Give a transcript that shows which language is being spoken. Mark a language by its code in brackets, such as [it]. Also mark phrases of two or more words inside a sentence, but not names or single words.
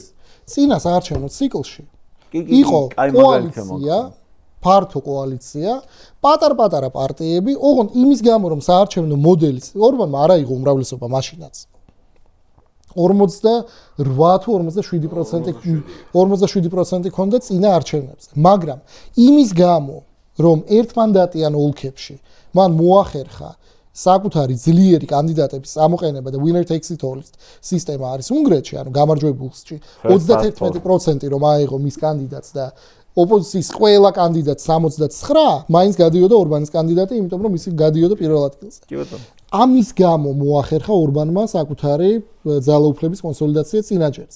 [ka] წინა საარჩევნო ციკლში იყო კოალიცია, ფართო კოალიცია, პატარ-პატარა პარტიები, ოღონდ იმის გამო რომ საარჩევნო მოდელის ორბანმა არ აიღო უმრავლესობა მაშინაც. 48 თუ 47% ქონდა წინა არჩევნებზე. მაგრამ იმის გამო, რომ ერთმანდატიან ოლქებში მან მოახერხა საკუთარი ძლიერი კანდიდატების წამოყენება და [en] winner takes it all [ka] სისტემა არის უნგრეთში, ანუ გამარჯვებულში 31% რომ აიღო მის კანდიდატს და ოპოზიციის ყველა კანდიდატს 69, მაინც გადიოდა ორბანის კანდიდატი, იმიტომ რომ ისი გადიოდა პირველ ადგილზე. კი ბატონო. ამის გამო მოახერხა ორბანმა საკუთარი ძალაუფლების კონსოლიდაცია წინაჯერზე.